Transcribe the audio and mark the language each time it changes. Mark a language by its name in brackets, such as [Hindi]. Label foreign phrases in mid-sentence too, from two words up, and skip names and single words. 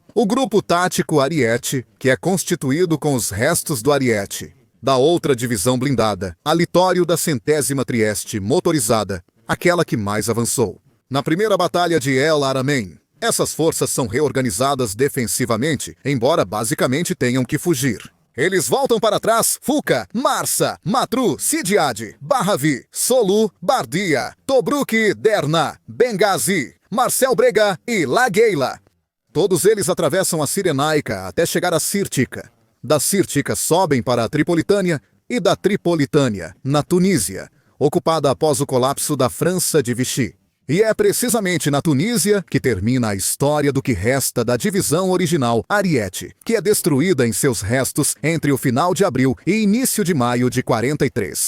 [Portuguese] O Grupo Tático Ariete, que é constituído com os restos do Ariete, da outra divisão blindada, a Litório da 100ª Trieste motorizada, aquela que mais avançou. Na primeira batalha de El Alamein, essas forças são reorganizadas defensivamente, embora basicamente tenham que fugir. Eles voltam para trás: Fuca, Marsa, Matru, Sidiad, Barravi, Solu, Bardia, Tobruk, Derna, Benghazi, Marcel Brega e Lagueila. Todos eles atravessam a Cirenaica até chegar a Sirtica. Da Sirtica sobem para a Tripolitânia e da Tripolitânia, na Tunísia, ocupada após o colapso da França de Vichy. E é precisamente na Tunísia que termina a história do que resta da divisão original Ariete, que é destruída em seus restos entre o final de abril e início de maio de 43.